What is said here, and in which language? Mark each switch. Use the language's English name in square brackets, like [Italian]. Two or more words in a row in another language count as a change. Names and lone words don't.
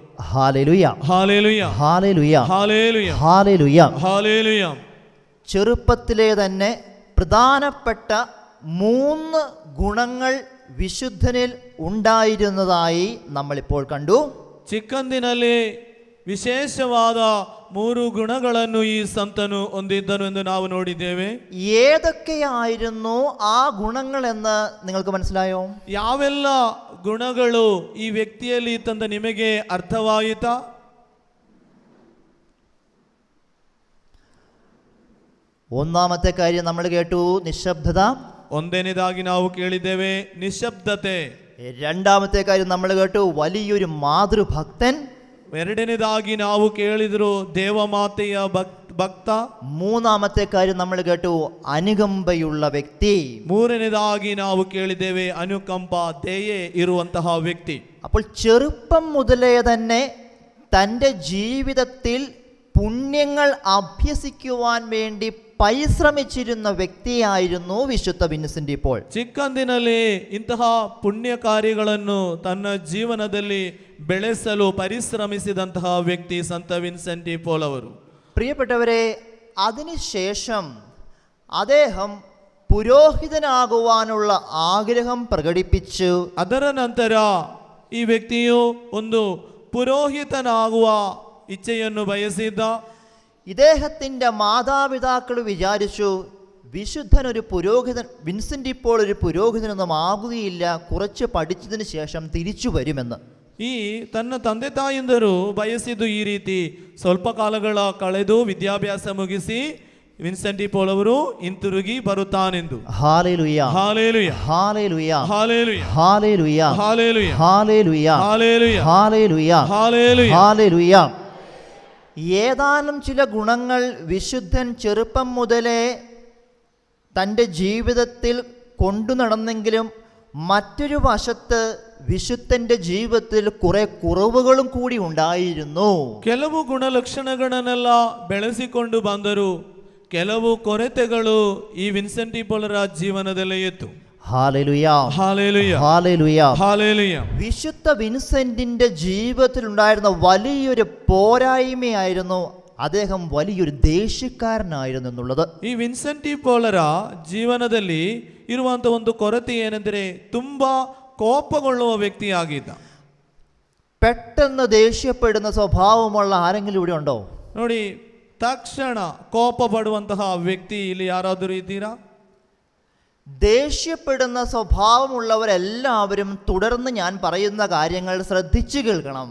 [Malayalam] ഹല്ലേലൂയ, [Kannada] ಹಾಲೆಲೂಯ, [Malayalam] ഹല്ലേലൂയ, [Kannada] ಹಾಲೆಲೂಯ, [Malayalam] ഹല്ലേലൂയ. [Kannada] ಹಾಲೆಲೂಯ. [Malayalam] ചെറുപ്പത്തിലെ തന്നെ പ്രധാനപ്പെട്ട 3 ഗുണങ്ങൾ വിശുദ്ധനിൽ ഉണ്ടായിരുന്നതായി നമ്മളിപ്പോൾ കണ്ടു. [Kannada] ಚಿಕ್ಕಂದಿನಲ್ಲಿ ವಿಶೇಷವಾದ 3 ಗುಣಗಳನ್ನು ಈ ಸಂತನು ಹೊಂದಿದ್ದನು ಎಂದು ನಾವು ನೋಡಿದ್ದೇವೆ. [Malayalam] ഏതൊക്കെയായിരുന്നു ആ ഗുണങ്ങളെന്ന് നിങ്ങൾക്ക് മനസ്സിലായോ? [Kannada] ಯಾವೆಲ್ಲ ಗುಣಗಳು ಈ ವ್ಯಕ್ತಿಯಲ್ಲಿ ಇತ್ತಂತ ನಿಮಗೆ ಅರ್ಥವಾಯಿತಾ? [Malayalam] ഒന്നാമത്തെ കാര്യം നമ്മൾ കേട്ടു, നിശബ്ദത. [Kannada] ಒಂದನೇದಾಗಿ ನಾವು ಕೇಳಿದ್ದೇವೆ ನಿಶ್ಶಬ್ದತೆ. [Malayalam] രണ്ടാമത്തെ കാര്യം നമ്മൾ കേട്ടു, വലിയൊരു മാതൃഭക്തൻ. [Kannada] ಎರಡನೇದಾಗಿ ನಾವು ಕೇಳಿದ್ರು ದೇವಮಾತೆಯ ಭಕ್ತ. [Malayalam] മൂന്നാമത്തെ കാര്യം നമ്മൾ കേട്ടു, അനുകമ്പയുള്ള വ്യക്തി. [Kannada] ಮೂರನೇದಾಗಿ ನಾವು ಕೇಳಿದ್ದೇವೆ ಅನುಕಂಪ, ದಯೆ ಇರುವಂತಹ ವ್ಯಕ್ತಿ. [Malayalam] അപ്പോൾ ചെറുപ്പം മുതലേ തന്നെ തൻ്റെ ജീവിതത്തിൽ പുണ്യങ്ങൾ അഭ്യസിക്കുവാൻ വേണ്ടി പരിശ്രമിച്ചിരുന്ന വ്യക്തിയായിരുന്നു വിശുദ്ധ വിൻസെന്റ് ഡി പോൾ. [Kannada] ಚಿಕ್ಕಂದಿನಲ್ಲಿ ಇಂತಹ ಪುಣ್ಯ ಕಾರ್ಯಗಳನ್ನು ತನ್ನ ಜೀವನದಲ್ಲಿ ಬೆಳೆಸಲು ಪರಿಶ್ರಮಿಸಿದಂತಹ ವ್ಯಕ್ತಿ ಸಂತ ವಿನ್ಸೆಂಟ್ ಡಿ ಪೋಲ್ ಅವರು. [Malayalam] പ്രിയപ്പെട്ടവരെ, അതിനുശേഷം അദ്ദേഹം പുരോഹിതനാകുവാനുള്ള ആഗ്രഹം പ്രകടിപ്പിച്ചു. [Kannada] ಅದರ ನಂತರ ಈ ವ್ಯಕ್ತಿಯು ಒಂದು ಪುರೋಹಿತನಾಗುವ ಇಚ್ಛೆಯನ್ನು ಬಯಸಿದ್ದ. [Malayalam] ഇദ്ദേഹത്തിൻ്റെ മാതാപിതാക്കൾ വിചാരിച്ചു, വിശുദ്ധൻ ഒരു പുരോഹിതൻ, വിൻസെന്റ് ഇപ്പോൾ ഒരു പുരോഹിതനൊന്നും ആകുകയില്ല, കുറച്ച് പഠിച്ചതിന് ശേഷം തിരിച്ചു വരുമെന്ന്. [Kannada] ಈ ತನ್ನ ತಂದೆ ತಾಯಿಂದರು ಬಯಸಿದ್ದು ಈ ರೀತಿ, ಸ್ವಲ್ಪ ಕಾಲಗಳ ಕಳೆದು ವಿದ್ಯಾಭ್ಯಾಸ ಮುಗಿಸಿ ವಿನ್ಸೆಂಟ್ ಡಿ ಪೋಲ್ ಅವರು ಹಿಂತಿರುಗಿ ಬರುತ್ತಾನೆಂದು. [Malayalam] ഹല്ലേലൂയ, [Kannada] ಹಾಲೆಲೂಯ, [Malayalam] ഹല്ലേലൂയ, [Kannada] ಹಾಲೆಲೂಯ, [Malayalam] ഹല്ലേലൂയ, [Kannada] ಹಾಲೆಲೂಯ, [Malayalam] ഹല്ലേലൂയ, [Kannada] ಹಾಲೆಲೂಯ, [Malayalam] ഹല്ലേലൂയ, [Kannada] ಹಾಲೆಲೂಯ. [Malayalam] ഹല്ലേലൂയ. ഏതാനും ചില ഗുണങ്ങൾ വിശുദ്ധൻ ചെറുപ്പം മുതലേ തൻ്റെ ജീവിതത്തിൽ കൊണ്ടു നടന്നെങ്കിലും മറ്റൊരു വശത്ത് വിശുദ്ധൻ്റെ ജീവിതത്തിൽ കുറെ കുറവുകളും കൂടി ഉണ്ടായിരുന്നു. [Kannada] ಕೆಲವು ಗುಣಲಕ್ಷಣಗಳನ್ನೆಲ್ಲ ಬೆಳೆಸಿಕೊಂಡು ಬಂದರು, ಕೆಲವು ಕೊರತೆಗಳು ಈ ವಿನ್ಸೆಂಟ್ ಡಿ ಪೋಲರ ಜೀವನದಲ್ಲೇ ಇತ್ತು. [Malayalam] ഹല്ലേലൂയ, [Kannada] ಹಾಲೆಲೂಯ, [Malayalam] ഹല്ലേലൂയ. [Kannada] ಹಾಲೆಲೂಯ. [Malayalam] വിശുദ്ധ വിൻസെന്റിന്റെ ജീവിതത്തിൽ ഉണ്ടായിരുന്ന വലിയൊരു പോരായ്മയായിരുന്നു അദ്ദേഹം വലിയൊരു ദേഷ്യക്കാരനായിരുന്നു എന്നുള്ളത്. [Kannada] ಈ ವಿನ್ಸೆಂಟ್ ಡಿ ಪೋಲರ ಜೀವನದಲ್ಲಿ ಇರುವಂತ ಒಂದು ಕೊರತೆ ಏನೆಂದರೆ ತುಂಬಾ ಕೋಪಗೊಳ್ಳುವ ವ್ಯಕ್ತಿಯಾಗಿದ್ದ. [Malayalam] പെട്ടെന്ന് ദേഷ്യപ്പെടുന്ന സ്വഭാവമുള്ള ആരെങ്കിലും ഇവിടെ ഉണ്ടോ? [Kannada] ನೋಡಿ, ತಕ್ಷಣ ಕೋಪ ಪಡುವಂತಹ ವ್ಯಕ್ತಿ ಇಲ್ಲಿ ಯಾರಾದರೂ ಇದ್ದೀರಾ? [Malayalam] ദേഷ്യപ്പെടുന്ന സ്വഭാവമുള്ളവരെല്ലാവരും തുടർന്ന് ഞാൻ പറയുന്ന കാര്യങ്ങൾ ശ്രദ്ധിച്ചു കേൾക്കണം.